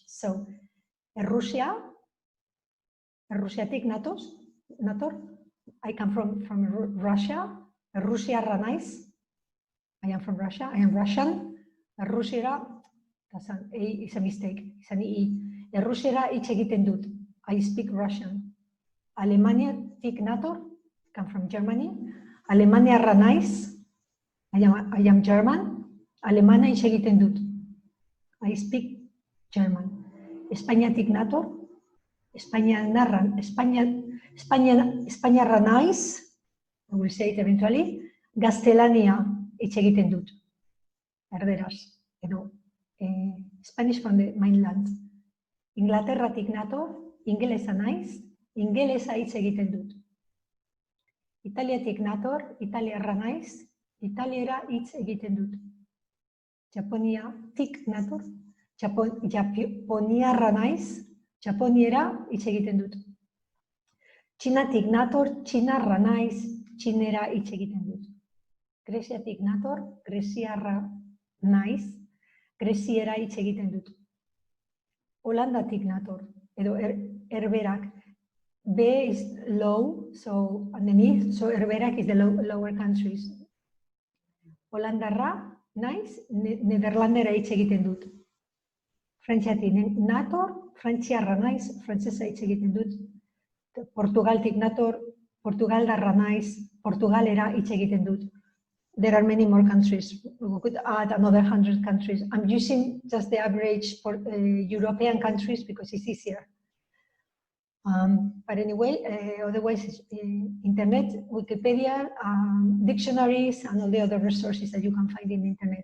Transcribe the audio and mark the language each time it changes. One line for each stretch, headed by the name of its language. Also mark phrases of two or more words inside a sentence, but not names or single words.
Basque: So, Rusiatik nator.
English: I come from Russia.
Basque: Rusiarra naiz.
English: I am from Russia. I am Russian. Rusiera, it's a mistake. It's an I.
Basque: Rusiera hitz egiten dut.
English: I speak Russian.
Basque: Alemaniatik nator.
English: Come from Germany.
Basque: Alemaniarra naiz.
English: I am German.
Basque: Alemana hitz egiten dut.
English: I speak German.
Basque: Espainiatik nator. Espainiarra naiz,
English: I will say it eventually,
Basque: gaztelania hitz egiten dut, erderaz, edo
English: Spanish from the mainland.
Basque: Inglaterratik nator, ingelesa naiz, ingelesa hitz egiten dut. Italiatik nator, italiarra naiz, italiera hitz egiten dut. Japoniatik nator, japoniarra naiz, japoniera hitz egiten dut. Txinatik nator, txinarra naiz, txinera hitz egiten dut. Greziatik nator, greziarra naiz, greziera hitz egiten dut. Holandatik nator, edo herberak.
English: B is low, so underneath, so herberak is the lower countries.
Basque: Holandarra naiz, nederlandera hitz egiten dut. Frantziatik nator, frantziarra naiz, frantsesa hitz egiten dut. Portugaltik nator, portugaldarra naiz, portugalera hitz egiten dut.
English: There are many more countries. We could add another 100 countries. I'm using just the average for European countries because it's easier. But anyway, otherwise, internet, Wikipedia, dictionaries, and all the other resources that you can find in the internet.